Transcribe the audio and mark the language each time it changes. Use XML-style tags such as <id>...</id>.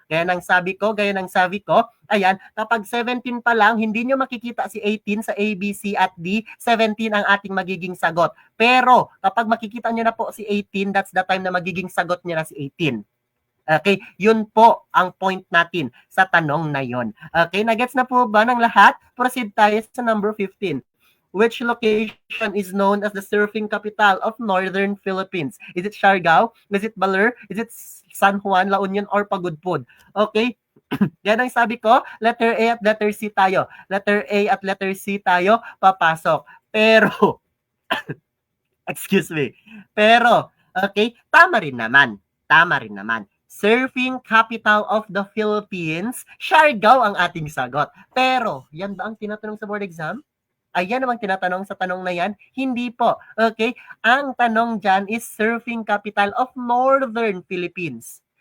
<tl>Gaya ng sabi ko, ayan, kapag 17 pa lang, hindi nyo makikita si 18 sa A, B, C at D, 17 ang ating magiging sagot. Pero kapag makikita nyo na po si 18,</tl> <en>that's the time</en> <tl>na magiging sagot nyo na si 18. Okay, yun po ang point natin sa tanong na yon. Okay, nagets na po ba ng lahat? Proceed tayo sa number 15.</tl> <en>Which location is known as the surfing capital of Northern Philippines? Is it Siargao? Is it Baler? Is it San Juan, La Union, or Pagudpud?</en> <tl>Okay, yan ang sabi ko, letter A at letter C tayo. Letter A at letter C tayo, papasok. Pero, excuse me, pero, okay, tama rin naman. Tama rin naman.</tl> <en>Surfing capital of the Philippines, Siargao</en> <tl>ang ating sagot. Pero, yan ba ang tinatanong sa board exam? Ayan namang tinatanong sa tanong na yan? Hindi po. Okay? Ang tanong dyan</tl> <en>is surfing capital of Northern Philippines.</en>